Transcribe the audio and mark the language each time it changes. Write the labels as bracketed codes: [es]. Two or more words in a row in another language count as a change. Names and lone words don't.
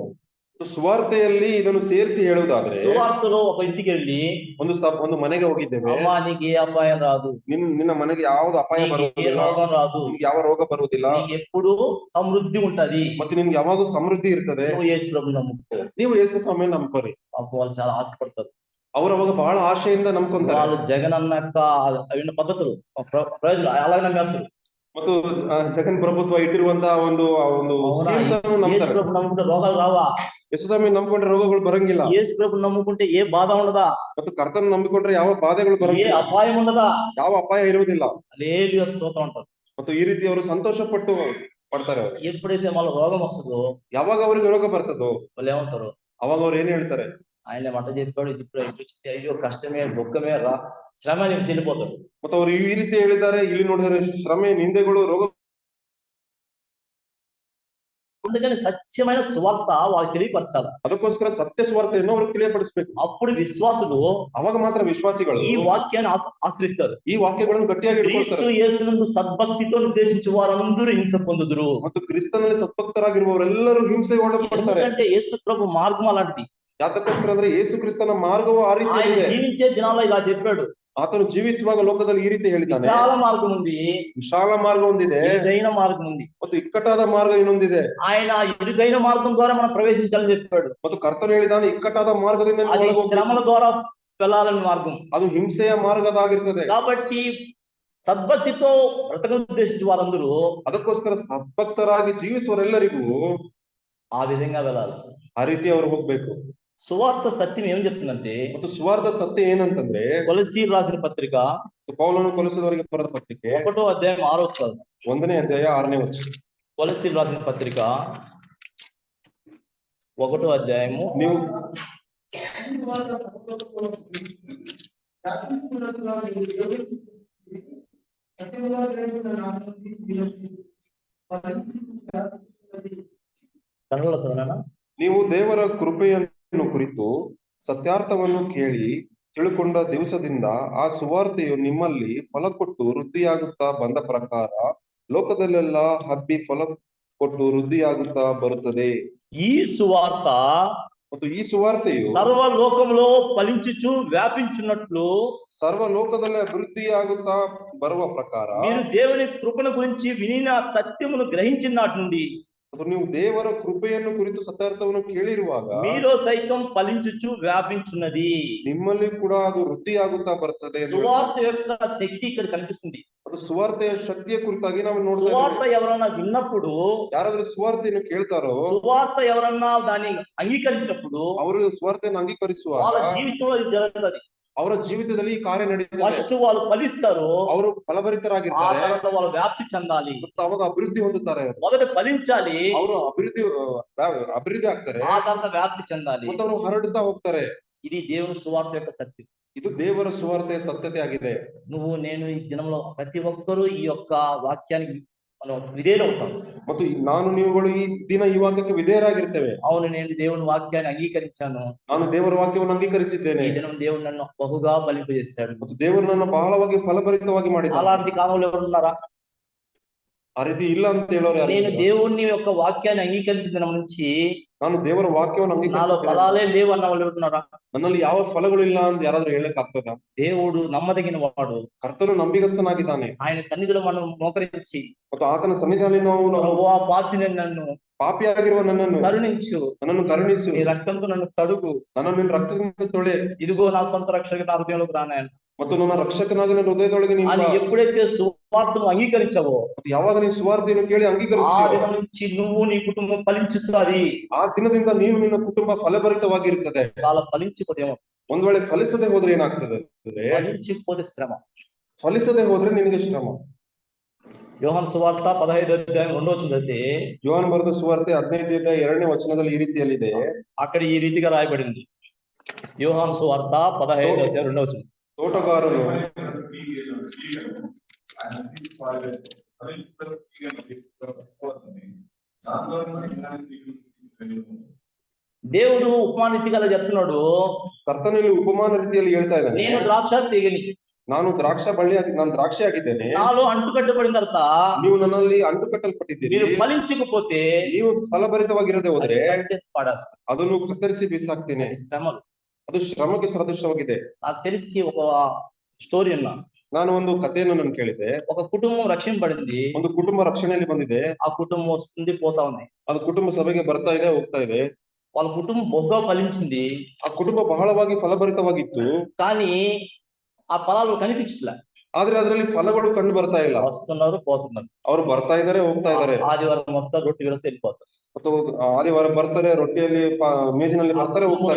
[kn] ಸುವಾರ್ತೆಯಲ್ಲಿ ಇದನ್ನು ಸೇರಿಸಿ ಹೇಳುವುದಾದ್ರೆ, [te] ಸುವಾರ್ತೆలో ఒక ఇంటికి వెళ్ళి [kn] ಒಂದು ಮನೆಗೆ ಹೋಗಿದ್ದೇವೆ, [te] ಅಮ್ಮ నీకు ఏ అపాయం రాదు, [kn] ನಿನ್ನ ಮನೆಗೆ ಯಾವ್ದು ಅಪಾಯ ಬರುವುದಿಲ್ಲ, [te] ರೋಗ ರಾదు, [kn] ಯಾವ ರೋಗ ಬರುವುದಿಲ್ಲ, [te] ఎప్పుడు సమృద్ధి ఉంటది, [kn] ಮತ್ತೆ ನಿಮ್ಗೆ ಯಾವಾಗೂ ಸಮೃದ್ಧಿ ಇರ್ತದೆ, [te] నువ్వు యేసు ప్రభువుని నమ్ముకో, [kn] ನೀವು ಯೇಸು ಸ್ವಾಮಿಯನ್ನು ನಂಬರಿ. [te] వాళ్ళు చాలా ఆశపడతారు. [kn] ಅವರು ಅವಾಗ ಬಹಳ ఆశೆಯಿಂದ ನಂಬ್ಕೊಂತಾರೆ. [te] వాళ్ళు జగన్ అన్న యొక్క విన్న పద్ధతులు ప్రయోజనం అలాగే నమ్మేస్తారు. [kn] ಮತ್ತು ಜಗನ್ ಪ್ರಭುತ್ವ ಇಟ್ಟಿರುವಂತಹ ಒಂದು ಸ್ಕೀಮ್ಸ್ ಅನ್ನು ನಂಬ್ತಾರೆ. [te] యేసు నమ్ముకుంటే రోగాలు రావా? [kn] ಯೇಸುಸ್ವಾಮಿ ನಂಬಿಕೊಂಡ್ರೆ ರೋಗಗಳು ಬರಂಗಿಲ್ಲ. [te] యేసు ప్రభుని నమ్ముకుంటే ఏ బాధ ఉండదా? [kn] ಮತ್ತು ಕರ್ತನ ನಂಬಿಕೊಂಡ್ರೆ ಯಾವ ಬಾಧೆಗಳು [te] ఏ [kn] ಬರಂಗಿಲ್ಲ, [te] అపాయం ఉండదా? [kn] ಯಾವ ಅಪಾಯ ಇರುವುದಿಲ್ಲ. [te] హల్లెలూయా స్తోత్రం అంటారు. [kn] ಮತ್ತು ಈ ರೀತಿ ಅವರು ಸಂತೋಷ ಪಡ್ತಾರೆ. ಅವರು [te] ఎప్పుడైతే మళ్ళీ రోగం వస్తుందో [kn] ಯಾವಾಗ ಅವರಿಗೆ ರೋಗ ಬರ್ತದೋ [te] వాళ్ళు ఏమంటారు? [kn] ಅವಾಗ ಅವ್ರು ಏನ್ ಹೇಳ್ತಾರೆ? [te] ఆయన మంట చెప్పాడు, ఇప్పుడు ఇచ్చి అయ్యో కష్టమే దుఃఖమే శ్రమ నుంచి వెళ్ళిపోతాడు. [kn] ಮತ್ತೆ ಅವರು ಈ ರೀತಿ ಹೇಳಿದ್ದಾರೆ. ಇಲ್ಲಿ ನೋಡಿದರೆ ಶ್ರಮೆ, ನಿಂದೆಗಳು, ರೋಗ. [te] అందుకని సత్యమైన సువార్త వాళ్ళకి తెలియపరచాలి. [kn] ಅದಕ್ಕೋಸ್ಕರ ಸತ್ಯ ಸುವಾರ್ತೆಯನ್ನು ಅವ್ರಿಗೆ ತಿಳಿಯಪಡಿಸಬೇಕು. [te] అప్పుడు విశ్వాసులు [kn] ಅವಾಗ ಮಾತ್ರ ವಿಶ್ವಾಸಿಗಳು [te] ఈ వాక్యాన్ని ఆశ్రయిస్తారు. [kn] ಈ ವಾಕ್ಯಗಳನ್ನು ಗಟ್ಟಿಯಾಗಿ [te] క్రీస్తు [kn] ಇಟ್ಕೊಳ್ತಾರೆ. [te] యేసునందు సద్భక్తితో నిర్దేశించు వారందరూ హింస పొందుదురు. [kn] ಮತ್ತು ಕ್ರಿಸ್ತನಲ್ಲಿ ಸದ್ಭಕ್ತರಾಗಿರುವವರೆಲ್ಲರೂ ಹಿಂಸೆಗೆ ಒಳಪಡ್ತಾರೆ. [te] ఎందుకంటే యేసు ప్రభు మార్గం అలాంటిది. [kn] ಯಾತಕ್ಕೋಸ್ಕರ ಅಂದ್ರೆ ಯೇಸು ಕ್ರಿಸ್ತನ ಮಾರ್ಗವು ಆ ರೀತಿ [te] ఆయన [kn] ಇದೆ. [te] జీవించే దినాల్లో ఇలా చెప్పాడు. [kn] ಆತನು ಜೀವಿಸುವಾಗ ಲೋಕದಲ್ಲಿ ಈ ರೀತಿ ಹೇಳಿದ್ದಾನೆ. [te] విశాల మార్గం ఉంది, [kn] ವಿಶಾಲ ಮಾರ್ಗ ಒಂದಿದೆ, [te] ఇరుకైన మార్గం ఉంది. [kn] ಮತ್ತು ಇಕ್ಕಟ್ಟಾದ ಮಾರ್ಗ ಇನ್ನೊಂದಿದೆ. [te] ఆయన ఇరుకైన మార్గం ద్వారా మనం ప్రవేశించాలని చెప్పాడు. [kn] ಮತ್ತು ಕರ್ತನು ಹೇಳಿದ್ದಾನೆ ಇಕ್ಕಟ್ಟಾದ ಮಾರ್ಗದಿಂದ ನೀವು [te] అది [kn] ಒಳಗೆ ಹೋಗ್ಬೇಕು. [te] శ్రమల ద్వారా వెళ్ళాలని మార్గం. [kn] ಅದು ಹಿಂಸೆಯ ಮಾರ್ಗದಾಗಿರ್ತದೆ. [te] కాబట్టి సద్భక్తితో బ్రతకను ఉద్దేశించి వారందరూ [kn] ಅದಕ್ಕೋಸ್ಕರ ಸದ್ಭಕ್ತರಾಗಿ ಜೀವಿಸುವವರೆಲ್ಲರಿಗೂ [te] ఆ విధంగా వెళ్ళాలి. [kn] ಆ ರೀತಿ ಅವರು ಹೋಗ್ಬೇಕು. [te] సువార్త సత్యం ఏం చెప్తుందంటే, [kn] ಮತ್ತು ಸುವಾರ್ಥ ಸತ್ಯ ಏನಂತಂದ್ರೆ, [te] కొలసీయులకు రాసిన పత్రిక [kn] ಪೌಲನು ಕೊಲೊಸ್ಸದವರಿಗೆ ಬರೆದ ಪತ್ರಿಕೆ [te] 1వ అధ్యాయం 6వ వచనం. [kn] 1ನೇ ಅಧ್ಯಾಯ 6ನೇ ವಚನ. [te] కొలసీయులకు రాసిన పత్రిక 1వ అధ్యాయము [kn] ನೀವು [te] కన్నడలో చదవనా? [kn] ನೀವು ದೇವರ ಕೃಪೆಯನ್ನು ಕುರಿತು ಸತ್ಯಾರ್ಥವನ್ನು ಕೇಳಿ ತಿಳುಕೊಂಡ ದಿವಸದಿಂದ ಆ ಸುವಾರ್ತೆಯು ನಿಮ್ಮಲ್ಲಿ ಫಲ ಕೊಟ್ಟು ವೃದ್ಧಿಯಾಗುತ್ತಾ ಬಂದ ಪ್ರಕಾರ ಲೋಕದಲ್ಲೆಲ್ಲ ಹಬ್ಬಿ ಫಲ ಕೊಟ್ಟು ವೃದ್ಧಿಯಾಗುತ್ತಾ ಬರುತ್ತದೆ. [te] ఈ సువార్త [kn] ಮತ್ತು ಈ ಸುವಾರ್ತೆಯು [te] సర్వలోకంలో ఫలించుచు వ్యాపించున్నట్లు [kn] ಸರ್ವ ಲೋಕದಲ್ಲೇ ಅಭಿವೃದ್ಧಿಯಾಗುತ್ತಾ ಬರುವ ಪ್ರಕಾರ [te] మీరు దేవుని కృపను గురించి వినిన సత్యమును గ్రహించిన నాటి నుండి [kn] ಅದು ನೀವು ದೇವರ ಕೃಪೆಯನ್ನು ಕುರಿತು ಸತ್ಯಾರ್ಥವನ್ನು ಕೇಳಿರುವಾಗ [te] మీలో సైతం ఫలించుచు వ్యాపించున్నది. [kn] ನಿಮ್ಮಲ್ಲಿ ಕೂಡ ಅದು ವೃದ್ಧಿಯಾಗುತ್ತಾ ಬರ್ತದೆ. [te] సువార్త యొక్క శక్తి ఇక్కడ కనిపిస్తుంది. [kn] ಅದು ಸುವಾರ್ತೆಯ ಶಕ್ತಿಯ ಕುರಿತಾಗಿ ನಾವು ನೋಡ್ತಾ [te] సువార్త [kn] ಇದ್ದೇವೆ. [te] ఎవరన్నా విన్నప్పుడు, [kn] ಯಾರಾದ್ರೂ ಸುವಾರ್ತೆಯನ್ನು ಕೇಳ್ತಾರೋ, [te] సువార్త ఎవరన్నా దాన్ని అంగీకరించినప్పుడు [kn] ಅವರು ಸುವಾರ್ತೆಯನ್ನು ಅಂಗೀಕರಿಸುವಾಗ [te] వాళ్ళ జీవితంలో ఇది జరుగుతుంది. [kn] ಅವರ ಜೀವಿತದಲ್ಲಿ ಈ ಕಾರ್ಯ ನಡೀತದೆ. [te] ఫస్ట్ వాళ్ళు ఫలిస్తారు, [kn] ಅವರು [te] ఆ [kn] ಫಲಭರಿತರಾಗಿರ್ತಾರೆ [te] తర్వాత వాళ్ళు వ్యాప్తి చెందాలి. [kn] ಮತ್ತು ಅವಾಗ ಅಭಿವೃದ್ಧಿ ಹೊಂದುತ್ತಾರೆ. [te] మొదట ఫలించాలి, [kn] ಅವರು ಅಭಿವೃದ್ಧಿ ಆಗ್ತಾರೆ [te] ఆ తర్వాత వ్యాప్తి చెందాలి. [kn] ಮತ್ತು ಅವರು ಹರಡುತ್ತಾ ಹೋಗ್ತಾರೆ. [te] ఇది దేవుని సువార్త యొక్క సత్యం. [kn] ಇದು ದೇವರ ಸುವಾರ್ತೆಯ ಸತ್ಯತೆ ಆಗಿದೆ. [te] నువ్వు నేను ఈ దినంలో ప్రతి ఒక్కరూ ఈ యొక్క వాక్యానికి మనం విధేయులవుతాం. [kn] ಮತ್ತು ನಾನು ನೀವುಗಳು ಈ ದಿನ ಈ ವಾಕ್ಯಕ್ಕೆ ವಿಧೇಯರಾಗಿರ್ತೇವೆ. [te] అవును, నేను దేవుని వాక్యాన్ని అంగీకరించాను, [kn] ನಾನು ದೇವರ ವಾಕ್ಯವನ್ನು ಅಂಗೀಕರಿಸಿದ್ದೇನೆ [te] ఈ దినం దేవుడు నన్ను బహుగా ఫలింపజేశాడు. [kn] ಮತ್ತು ದೇವರು ನನ್ನ ಬಹಳವಾಗಿ ಫಲಭರಿತವಾಗಿ ಮಾಡಿದ್ದಾನೆ. [te] అలాంటి కాలంలో ఎవరు ఉన్నారా? [kn] ಆ ರೀತಿ ಇಲ್ಲ ಅಂತ ಹೇಳೋರು ಯಾರು? [te] నేను దేవుని యొక్క వాక్యాన్ని అంగీకరించిన దినం నుంచి [kn] ನಾನು ದೇವರ ವಾಕ್ಯವನ್ನು [te] నాలో [kn] ಅಂಗೀಕರಿಸಿದ್ದೇನೆ, [te] ఫలాలే లేవు అన్న వాళ్ళు ఎవరున్నారా? [kn] ನನ್ನಲ್ಲಿ ಯಾವ ಫಲಗಳು ಇಲ್ಲ ಅಂತ ಯಾರಾದ್ರೂ ಹೇಳಕ್ ಆಗ್ತದ? [te] దేవుడు నమ్మదగిన వాడు. [kn] ಕರ್ತನು ನಂಬಿಗಸ್ತನಾಗಿದ್ದಾನೆ [te] ఆయన సన్నిధిలో మనం మోకరించి, [kn] ಮತ್ತು ಆತನ ಸನ್ನಿಧಿಯಲ್ಲಿ ನಾವು [te] ప్రభువా పాపిని నన్ను [kn] ಪಾಪಿಯಾಗಿರುವ ನನ್ನನ್ನು [te] కరుణించు, [kn] ಕರುಣಿಸು, [te] నీ రక్తంతో నన్ను కడుగు, [kn] ನನ್ನನ್ನು ನಿನ್ನ ರಕ್ತದಿಂದ ತೊಳೆ, [te] ఇదిగో నా సొంత రక్షక నా హృదయంలోకి రానాయన [kn] ಮತ್ತು ನನ್ನ ರಕ್ಷಕನಾಗಿ ನನ್ನ ಹೃದಯದೊಳಗೆ ನೀನು [te] అని [kn] ಬಾ. [te] ఎప్పుడైతే సువార్తను అంగీకరించావో [kn] ಮತ್ತು ಯಾವಾಗ ನೀನು ಸುವಾರ್ತೆಯನ್ನು ಕೇಳಿ [te] ఆ [kn] ಅಂಗೀಕರಿಸ್ತೀಯೋ, [te] దినం నుంచి నువ్వు నీ కుటుంబం ఫలించుతుంది. [kn] ಆ ದಿನದಿಂದ ನೀನು ನಿನ್ನ ಕುಟುಂಬ ಫಲಭರಿತವಾಗಿರುತ್ತದೆ. [te] అలా ఫలించిపోతేమో, [kn] ಒಂದ್ ವೇಳೆ ಫಲಿಸದೆ ಹೋದ್ರೆ ಏನಾಗ್ತದೆ? [te] ఫలించిపోతే శ్రమ. [kn] ಫಲಿಸದೆ ಹೋದ್ರೆ ನಿನಗೆ ಶ್ರಮ. [te] యోహాను సువార్త 15వ అధ్యాయం 2వ వచనం చదివితే, [kn] ಯೋಹಾನ ಬರೆದ ಸುವಾರ್ತೆ 15ನೇ ಅಧ್ಯಾಯ 2ನೇ ವಚನದಲ್ಲಿ ಈ ರೀತಿಯಲ್ಲಿದೆ. [te] అక్కడ ఈ రీతిగా రాయబడింది. యోహాను సువార్త 15వ అధ్యాయం 2వ వచనం. [kn] ತೋಟಗಾರನು [te] దేవుడు ఉపమానరీతిగా చెప్తున్నాడు, [kn] ಕರ್ತನಲ್ಲಿ ಉಪಮಾನ ರೀತಿಯಲ್ಲಿ ಹೇಳ್ತಾ ಇದ್ದಾನೆ, [te] నేను ద్రాక్ష తీగని, [kn] ನಾನು ನಾನು ದ್ರಾಕ್ಷಿ ಆಗಿದ್ದೇನೆ, [te] నాలో అంటుకట్టబడిన తర్వాత [kn] ನೀವು ನನ್ನಲ್ಲಿ ಅಂಟು ಕಟ್ಟಲ್ಪಟ್ಟಿದ್ದೀರಿ, [te] మీరు ఫలించకపోతే [kn] ನೀವು ಫಲಭರಿತವಾಗಿರದೆ ಹೋದ್ರೆ [te] అది కట్ చేసి పాడేస్తాను. [kn] ಅದನ್ನು ಕತ್ತರಿಸಿ ಬಿಸಾಕ್ತೇನೆ. [te] అది శ్రమలు. [kn] ಅದು ಶ್ರಮಕ್ಕೆ ಸದೃಶವಾಗಿದೆ. [te] నాకు తెలిసి ఒక స్టోరీ ఉన్నా, [kn] ನಾನು ಒಂದು ಕಥೆಯನ್ನು ನಾನು ಕೇಳಿದೆ. [te] ఒక కుటుంబం రక్షింపబడింది, [kn] ಒಂದು ಕುಟುಂಬ ರಕ್ಷಣೆಯಲ್ಲಿ ಬಂದಿದೆ. [te] ఆ కుటుంబం వస్తుంది పోతా ఉంది. [kn] ಅದು ಕುಟುಂಬ ಸಭೆಗೆ ಬರ್ತಾ ಇದೆ, ಹೋಗ್ತಾ ಇದೆ. [te] వాళ్ళ కుటుంబం బొగ్గా ఫలించింది. [kn] ಆ ಕುಟುಂಬ ಬಹಳವಾಗಿ ಫಲಭರಿತವಾಗಿತ್ತು, [te] కానీ ఆ ఫలాలు కనిపించట్లే. [kn] ಆದ್ರೆ ಅದರಲ್ಲಿ ಫಲಗಳು ಕಂಡು ಬರ್ತಾ ಇಲ್ಲ. [te] వస్తున్నారు, పోతున్నారు. [kn] ಅವರು ಬರ್ತಾ ಇದಾರೆ, ಹೋಗ್ತಾ ಇದಾರೆ. [te] ఆదివారం వస్తారు, రొట్టె విరసి వెళ్ళిపోతారు. [kn] ಮತ್ತು ಆದಿವಾರ ಬರ್ತಾರೆ, ರೊಟ್ಟಿಯಲ್ಲಿ ಮೇಜಿನಲ್ಲಿ ಬರ್ತಾರೆ, ಹೋಗ್ತಾರೆ.